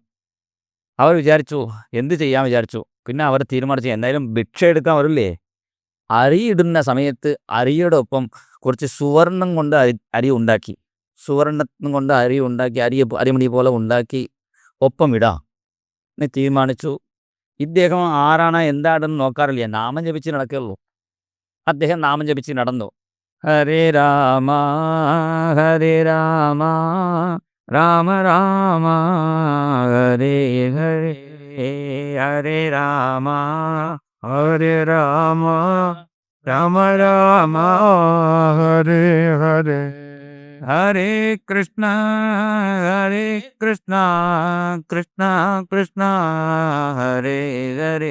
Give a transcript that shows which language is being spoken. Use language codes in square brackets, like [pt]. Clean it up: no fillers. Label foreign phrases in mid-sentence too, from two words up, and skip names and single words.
[ml] അവർ വിചാരിച്ചു എന്ത് ചെയ്യാൻ വിചാരിച്ചു. പിന്നെ അവർ തീരുമാനിച്ചു എന്തായാലും ഭിക്ഷ എടുക്കാൻ വരില്ലേ, അരിയിടുന്ന സമയത്ത് അരിയുടെ ഒപ്പം കുറച്ച് സുവർണം കൊണ്ട് അരി ഉണ്ടാക്കി, സുവർണം കൊണ്ട് അരി ഉണ്ടാക്കി, അരിമണി പോലെ ഉണ്ടാക്കി ഒപ്പം ഇടാം എന്ന് തീരുമാനിച്ചു. ഇദ്ദേഹം ആരാണ് എന്താണെന്ന് നോക്കാറില്ല, നാമം ജപിച്ച് നടക്കുകയുള്ളൂ. അദ്ദേഹം നാമം ജപിച്ച് നടന്നു. ഹരേ രാമ ഹരേ രാമ രാമ രാമ ഹരേ ഹരേ ഹരേ രാമ ഹരേ രാമ രാമ രാമ ഹരേ ഹരേ ഹരേ കൃഷ്ണ കൃഷ്ണ കൃഷ്ണ ഹരേ ഹരേ